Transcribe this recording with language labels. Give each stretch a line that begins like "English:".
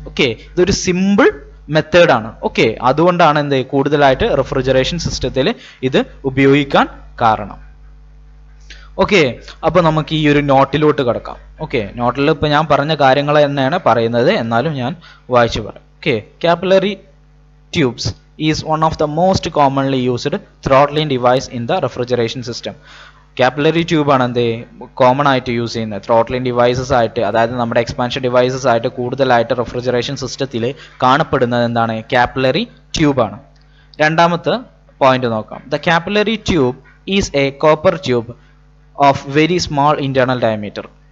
Malayalam: Okay, ഇതൊരു simple മെത്തേഡാണ്. Okay, അതുകൊണ്ടാണ് എന്ത് കൂടുതലായിട്ട് റെഫ്രിജറേഷൻ സിസ്റ്റത്തിൽ ഇത് ഉപയോഗിക്കാൻ കാരണം. ഓക്കെ, അപ്പോൾ നമുക്ക് ഈ ഒരു നോട്ടിലോട്ട് കിടക്കാം. ഓക്കെ, നോട്ടിൽ ഇപ്പോൾ ഞാൻ പറഞ്ഞ കാര്യങ്ങൾ തന്നെയാണ് പറയുന്നത്, എന്നാലും ഞാൻ വായിച്ചു പറയാം.
English: Okay, capillary tubes is one of the most commonly used throttling device in the refrigeration system.
Malayalam: Capillary tube ആണ് എന്ത് കോമൺ ആയിട്ട് യൂസ് ചെയ്യുന്നത് ത്രോട്ട്ലിംഗ് ഡിവൈസസ് ആയിട്ട്, അതായത് നമ്മുടെ എക്സ്പാൻഷൻ ഡിവൈസസ് ആയിട്ട് കൂടുതലായിട്ട് റെഫ്രിജറേഷൻ സിസ്റ്റത്തിൽ കാണപ്പെടുന്നത് എന്താണ്, കാപ്പിലറി ട്യൂബാണ്. രണ്ടാമത്തെ പോയിന്റ് നോക്കാം.
English: The capillary tube is a copper tube of very small internal diameter.